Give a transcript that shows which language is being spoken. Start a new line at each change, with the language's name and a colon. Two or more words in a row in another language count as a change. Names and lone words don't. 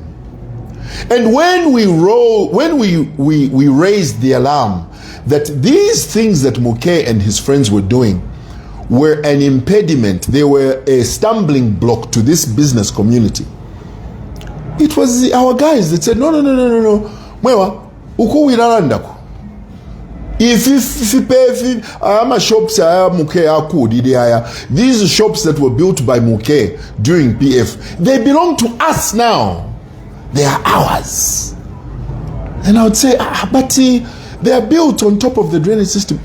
English: And when we raised the alarm that these things that Muke and his friends were doing were an impediment, they were a stumbling block to this business community, It was our guys that said, no.
Bemba: Mwewa, uko wilalandako.
English: If you pay, shops are Muke, these shops that were built by Muke during PF, they belong to us now. They are ours. And I would say, but they are built on top of the drainage system.